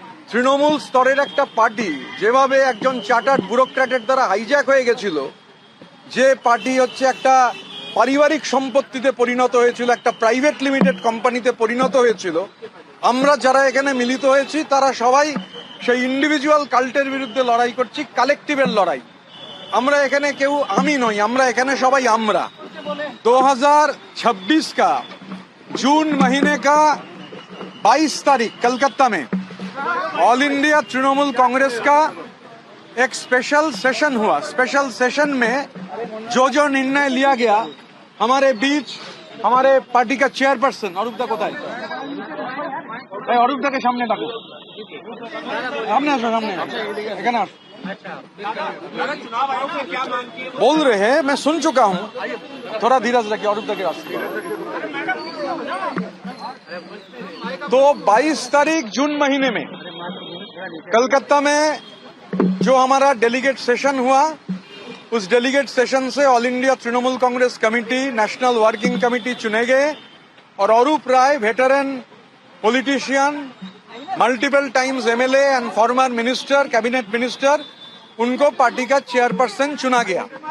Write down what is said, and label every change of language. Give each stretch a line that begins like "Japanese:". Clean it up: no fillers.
Bangla: তৃণমূল স্তরের একটা পার্টি যেভাবে একজন চার্টার্ড ব্যুরোক্র্যাটের দ্বারা হাইজ্যাক হয়ে গেছিল, যে পার্টি একটা পারিবারিক সম্পত্তিতে পরিণত হয়েছিল, একটা প্রাইভেট লিমিটেড কোম্পানিতে পরিণত হয়েছিল, আমরা যারা এখানে মিলিত হয়েছি তারা সবাই সেই ইন্ডিভিজুয়াল কাল্টের বিরুদ্ধে লড়াই করছি, কালেকটিভের লড়াই। আমরা এখানে কেউ আমি নই, আমরা এখানে সবাই আমরা।
Hindi: 2026 का जून महीने का 22 तारीख कलकत्ता में ऑल इंडिया तृणमूल कांग्रेस का एक स्पेशल सेशन हुआ। स्पेशल सेशन में जो जो निर्णय लिया गया, हमारे बीच हमारे पार्टी का चेयरपर्सन
Bangla: অরূপ দা কোথায়? ভাই অরূপ দাকে সামনে ডাকো, সামনে আসো, সামনে এখানে আসো।
Hindi: बोल रहे हैं, मैं सुन चुका हूं, थोड़ा धीरज रखिए औरब के रास्ते। तो 22 तारीख जून महीने में कलकत्ता में जो हमारा डेलीगेट सेशन हुआ, उस डेलीगेट सेशन से all India Trinamool Congress committee, national working committee चुने गए और अरूप राय, veteran politician,
English: multiple times MLA and former minister, cabinet minister,
Hindi: उनको पार्टी का चेयरपर्सन चुना गया।